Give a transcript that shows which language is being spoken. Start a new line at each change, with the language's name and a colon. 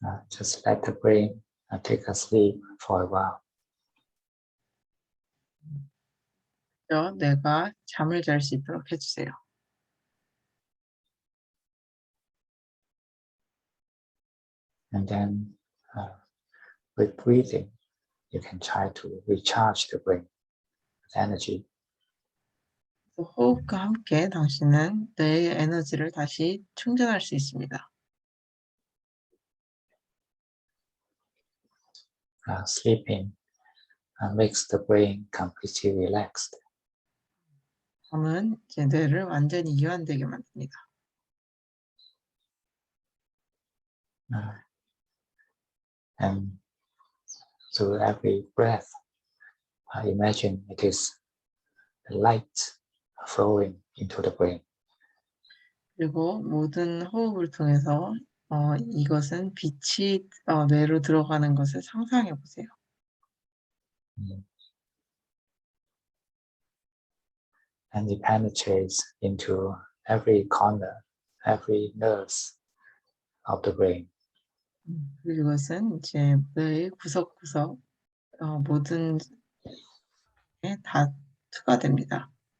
English: just let the brain take a sleep for a while.
Korean: 내가 잠을 잘 수 있도록 해주세요.
English: And then with breathing, you can try to recharge the brain with energy.
Korean: 호흡과 함께 당신은 뇌의 에너지를 다시 충전할 수 있습니다.
English: Sleeping makes the brain completely relaxed.
Korean: 잠은 제 뇌를 완전히 이완되게 만듭니다.
English: And through every breath, imagine it is the light flowing into the brain.
Korean: 그리고 모든 호흡을 통해서 이것은 빛이 뇌로 들어가는 것을 상상해 보세요.
English: And it penetrates into every corner, every nerves of the brain.
Korean: 그리고 이것은 이제 뇌의 구석구석 모든 게 다 투과됩니다.